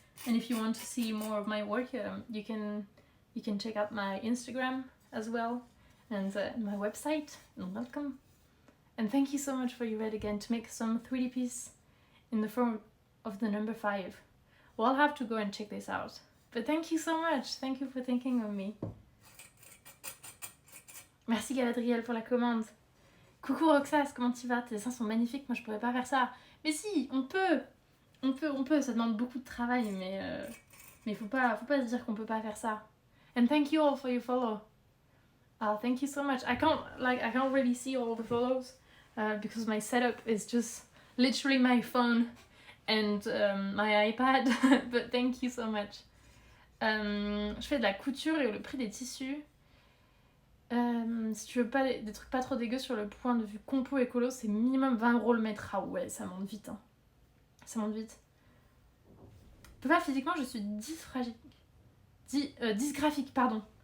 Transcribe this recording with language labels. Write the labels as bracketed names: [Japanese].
[English] And if you want to see more of my work, you can check out my Instagram as well and my website. And welcome. And thank you so much for your red again to make some 3D piece in the form of the number 5. Well, I'll have to go and check this out. But thank you so much. Thank you for thinking of me. [French] Merci Galadriel pour la commande. Coucou Roxas, comment tu vas? Tes dessins sont magnifiques, moi je pourrais pas faire ça. Mais si, on peut, ça demande beaucoup de travail, mais faut pas se dire qu'on peut pas faire ça. [English] And thank you all for your follow. Oh, thank you so much. I can't really see all the follows because my setup is just literally my phone and my iPad. But thank you so much. [French] Je fais de la couture et le prix des tissus. Si tu veux pas des trucs pas trop dégueux sur le point de vue compo écolo, c'est minimum 20 € le mètre. Ah ouais, ça monte vite. Hein. Ça monte vite. Pas physiquement, je suis dysgraphique, pardon.